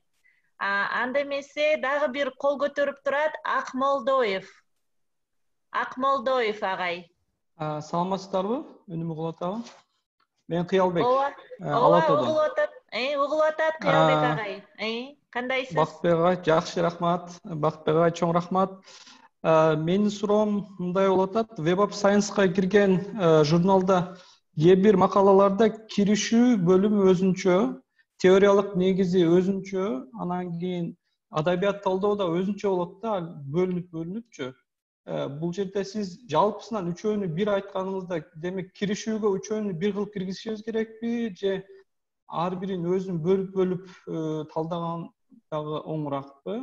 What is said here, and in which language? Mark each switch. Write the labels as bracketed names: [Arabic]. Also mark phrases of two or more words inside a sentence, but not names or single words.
[Kyrgyz] Анда эмесе дагы бир кол көтөрүп турат Акмолдоев агай. Саламатсыздарбы? Үнүм угулуп атабы? Мен Кыялбек. Угулуп атат Кыялбек агай. Кандайсыз? Бактыбек агай, жакшы, рахмат. Бактыбек агай, чоң рахмат. Менин суроом мындай болуп атат. Web of Science-ка кирген журналда бир макалаларда киришүү бөлүмү өзүнчө, теориялык негизи өзүнчө, анан кийин адабият талдоо да өзүнчө болот да, бөлүнүпчү. Бул жерде сиз жалпысынан үчөөнү бир айтканыңызда, демек киришүүгө үчөөнү бир кылып киргизишибиз керекпи, же ар бирин өзүн бөлүп талдаган дагы оңуракпы?